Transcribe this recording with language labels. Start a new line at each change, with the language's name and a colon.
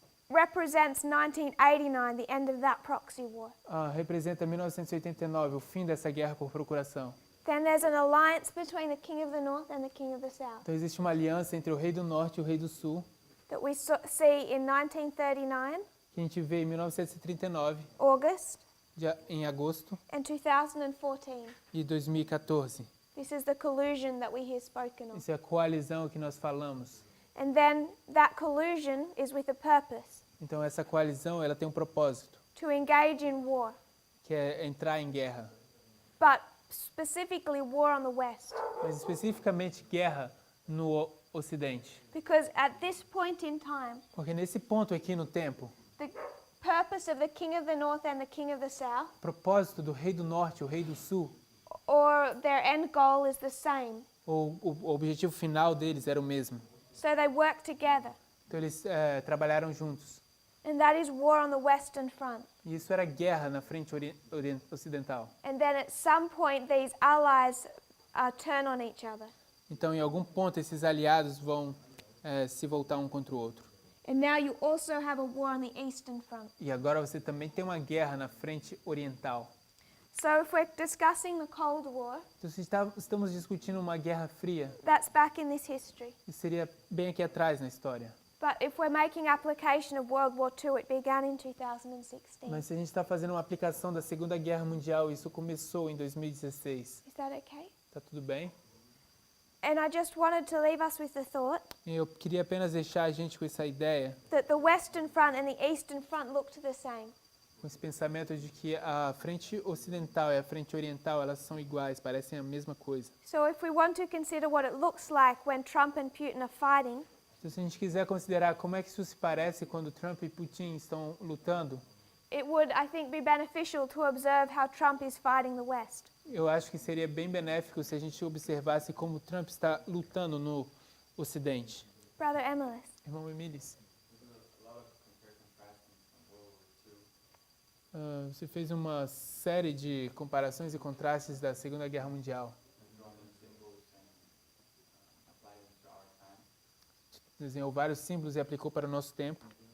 English: represents 1989, the end of that proxy war.
Portuguese: representa 1989, o fim dessa guerra por procuração.
English: Then there's an alliance between the King of the North and the King of the South
Portuguese: Então, existe uma aliança entre o rei do norte e o rei do sul,
English: that we see in 1939,
Portuguese: que a gente vê em 1939,
English: August,
Portuguese: em agosto
English: and 2014.
Portuguese: de 2014.
English: This is the collusion that we hear spoken of.
Portuguese: Isso é a coalizão que nós falamos.
English: And then that collusion is with a purpose,
Portuguese: Então, essa coalizão ela tem um propósito,
English: to engage in war,
Portuguese: que é entrar em guerra.
English: but specifically war on the West.
Portuguese: Mas especificamente guerra no Ocidente.
English: Because at this point in time,
Portuguese: Porque nesse ponto aqui no tempo,
English: the purpose of the King of the North and the King of the South,
Portuguese: o propósito do rei do norte e o rei do sul,
English: or their end goal is the same.
Portuguese: ou o objetivo final deles era o mesmo.
English: So they work together.
Portuguese: Então eles trabalharam juntos.
English: And that is war on the Western Front.
Portuguese: E isso era guerra na frente ocidental.
English: And then at some point, these allies turn on each other.
Portuguese: Então, em algum ponto, esses aliados vão se voltar um contra o outro.
English: And now you also have a war on the Eastern Front.
Portuguese: E agora você também tem uma guerra na frente oriental.
English: So if we're discussing the Cold War,
Portuguese: Então, se estamos discutindo uma guerra fria,
English: that's back in this history.
Portuguese: isso seria bem aqui atrás na história.
English: But if we're making application of World War II, it began in 2016.
Portuguese: Mas se a gente está fazendo uma aplicação da Segunda Guerra Mundial, isso começou em 2016.
English: Is that okay?
Portuguese: Tá tudo bem?
English: And I just wanted to leave us with the thought
Portuguese: E eu queria apenas deixar a gente com essa ideia,
English: that the Western Front and the Eastern Front looked the same.
Portuguese: com esse pensamento de que a frente ocidental e a frente oriental, elas são iguais, parecem a mesma coisa.
English: So if we want to consider what it looks like when Trump and Putin are fighting,
Portuguese: Então, se a gente quiser considerar como é que isso se parece quando Trump e Putin estão lutando,
English: it would, I think, be beneficial to observe how Trump is fighting the West.
Portuguese: eu acho que seria bem benéfico se a gente observasse como Trump está lutando no Ocidente.
English: Brother Emilis.
Portuguese: Irmão Emilis,
English: There's a lot of compare contrasting from World War II
Portuguese: Você fez uma série de comparações e contrastes da Segunda Guerra Mundial. Desenhou vários símbolos e aplicou para o nosso tempo.